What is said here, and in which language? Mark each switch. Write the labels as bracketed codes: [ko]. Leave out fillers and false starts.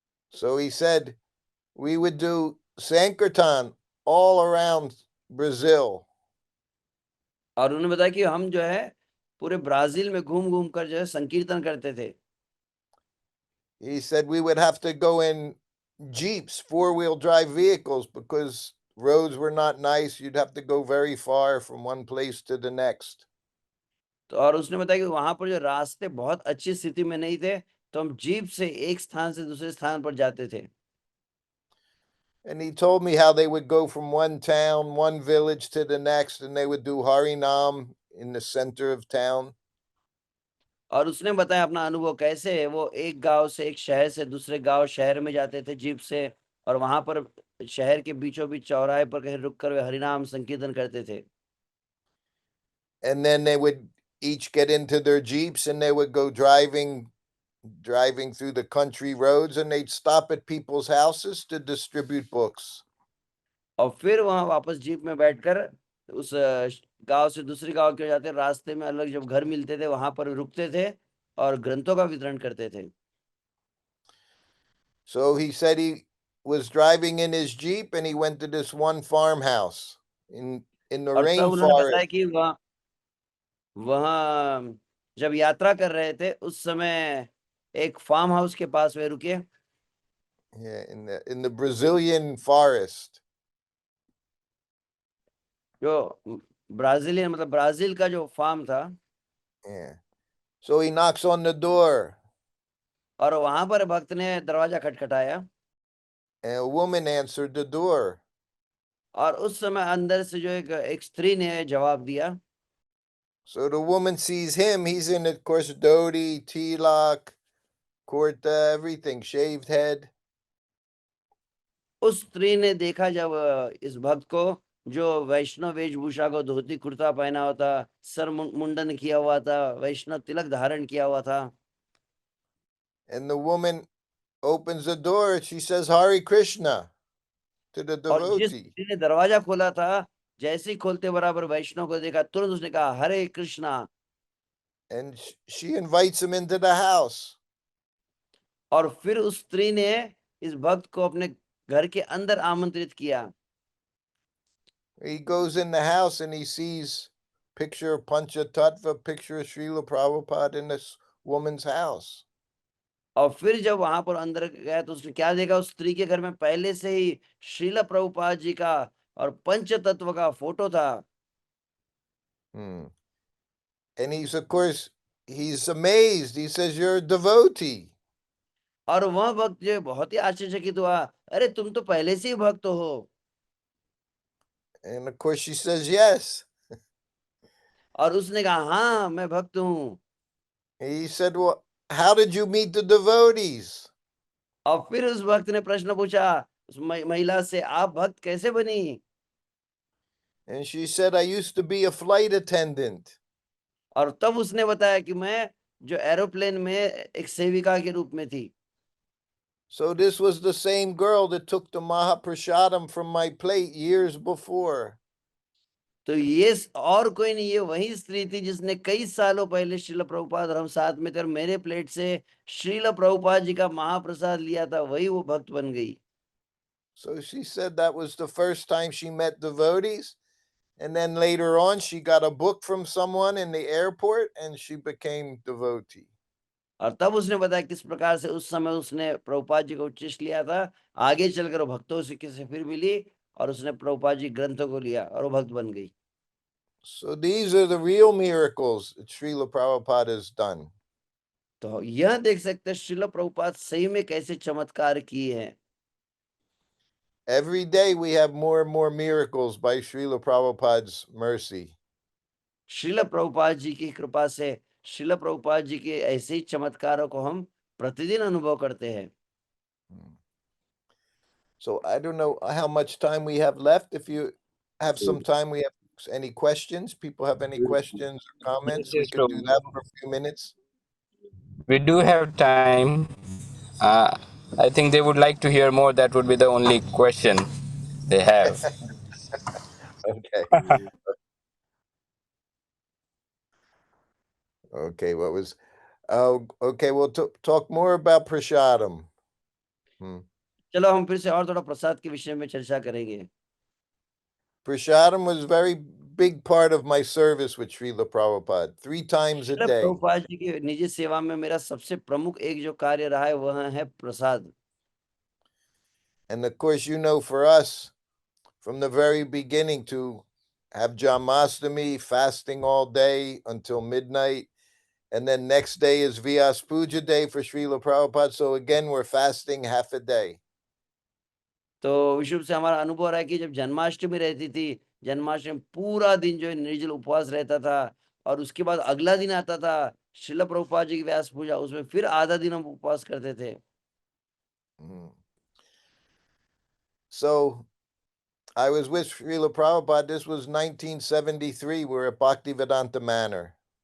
[en] So he said, we would do Sankirtan all around Brazil. [hi] और उन्होंने बताया कि हम जो है पूरे ब्राजील में घूम घूम कर जो है संकीर्तन करते थे। [en] He said we would have to go in Jeeps, 4-wheel drive vehicles, because roads were not nice. You'd have to go very far from one place to the next. [hi] तो और उसने बताया कि वहां पर जो रास्ते बहुत अच्छी स्थिति में नहीं थे, तो हम जीप से एक स्थान से दूसरे स्थान पर जाते थे। [en] And he told me how they would go from one town, one village to the next, and they would do Harinam in the center of town. [hi] और उसने बताया अपना अनुभव कैसे वो एक गांव से एक शहर से दूसरे गांव शहर में जाते थे जीप से, और वहां पर शहर के बीचों बीच चौराहे पर कहीं रुक कर वे हरिनाम संकीर्तन करते थे। [en] And then they would each get into their Jeeps and they would go driving through the country roads, and they'd stop at people's houses to distribute books. [hi] और फिर वहां वापस जीप में बैठकर उस गांव से दूसरे गांव के जाते, रास्ते में अलग जब घर मिलते थे वहां पर रुकते थे और ग्रंथों का वितरण करते थे। [en] So he said he was driving in his Jeep and he went to this one farmhouse in the [hi] और तब उन्होंने [en] rainforest. [hi] बताया कि वहां जब यात्रा कर रहे थे उस समय एक फार्म हाउस के पास वे रुके। [en] Yeah, in the Brazilian forest. [hi] जो ब्राजीलियन मतलब ब्राजील का जो फार्म था। [en] Yeah. So he knocks on the door [hi] और वहां पर भक्त ने दरवाजा खटखटाया [en] and a woman answered the door. [hi] और उस समय अंदर से जो एक स्त्री ने जवाब दिया। [en] So the woman sees him. He's in, of course, dhoti, tilak, kurta, everything, shaved head. [hi] उस स्त्री ने देखा जब इस भक्त को, जो वैष्णव वेशभूषा को धोती कुर्ता पहना हुआ था, सर मुंडन किया हुआ था, वैष्णव तिलक धारण किया हुआ था। [en] And the woman opens the door. She says, "Hare Krishna," to the [hi] और जिस [en] devotee. [hi] स्त्री ने दरवाजा खोला था, जैसे ही खोलते बराबर वैष्णव को देखा, तुरंत उसने कहा हरे Krishna. [en] And she invites him into the house. [hi] और फिर उस स्त्री ने इस भक्त को अपने घर के अंदर आमंत्रित किया। [en] He goes in the house and he sees picture of Panchatattva, picture of Srila Prabhupada in this woman's house. [hi] और फिर जब वहां पर अंदर गया तो उसने क्या देखा, उस स्त्री के घर में पहले से ही श्रील प्रभुपाद जी का और पंच तत्व का फोटो था। [en] And of course, he's amazed. He says, "You're a devotee." [hi] और वह भक्त जो बहुत ही आश्चर्यचकित हुआ, अरे तुम तो पहले से ही भक्त हो। [en] And of course, she says, "Yes." [hi] और उसने कहा हाँ मैं भक्त हूँ। [en] He said, "Well, how did you meet the devotees?" [hi] और फिर उस भक्त ने प्रश्न पूछा उस महिला से, आप भक्त कैसे बनी? [en] And she said, I used to be a flight attendant. [hi] और तब उसने बताया कि मैं जो एरोप्लेन में एक सेविका के रूप में थी। [en] So this was the same girl that took the Mahaprasadam from my plate years before. [hi] तो ये और कोई नहीं, ये वही स्त्री थी जिसने कई सालों पहले श्रील प्रभुपाद और हम साथ में थे और मेरे प्लेट से श्रील प्रभुपाद जी का महाप्रसाद लिया था, वही वो भक्त बन गई। [en] So she said that was the first time she met devotees. And then later on, she got a book from someone in the airport and she became devotee. [hi] और तब उसने बताया किस प्रकार से उस समय उसने प्रभुपाद जी को उच्चिष्ट लिया था। आगे चलकर वो भक्तों से किसी फिर मिली और उसने प्रभुपाद जी ग्रंथों को लिया और वो भक्त बन गई। [en] So these are the real miracles that Srila Prabhupada has done. [hi] तो यह देख सकते हैं श्रील प्रभुपाद सही में कैसे चमत्कार किए हैं। [en] Every day we have more and more miracles by Srila Prabhupada's mercy. [hi] Srila Prabhupada ji की कृपा से, श्रील प्रभुपाद जी के ऐसे ही चमत्कारों को हम प्रतिदिन अनुभव करते हैं। [en] So I don't know how much time we have left. If you have some time, we have any questions. People have any questions or comments? Yes, We yes, could do Prabhu. that for a few minutes. We do have time. I think they would like to hear more. That would be the only question they have. Okay. Okay. What was? Oh, okay. We'll talk more about prasadam. [hi] चलो हम फिर से और थोड़ा प्रसाद के विषय में चर्चा करेंगे। [en] Prasadam was very big part of my service with Srila Prabhupada, 3 times a [hi] Srila [en] day. [hi] Prabhupada ji की निजी सेवा में मेरा सबसे प्रमुख एक जो कार्य रहा है वह है प्रसाद। [en] And of course, for us, from the very beginning to have Janmashtami, fasting all day until midnight, and then next day is Vyas Puja day for Srila Prabhupada. So again, we're fasting half a day. [hi] तो विशुभ से हमारा अनुभव रहा है कि जब जन्माष्टमी रहती थी, जन्माष्टमी पूरा दिन जो है निर्जल उपवास रहता था और उसके बाद अगला दिन आता था श्रील प्रभुपाद जी की व्यास पूजा, उसमें फिर आधा दिन हम उपवास करते थे। [en] So I was with Srila Prabhupada. This was 1973. We're at Bhaktivedanta Manor.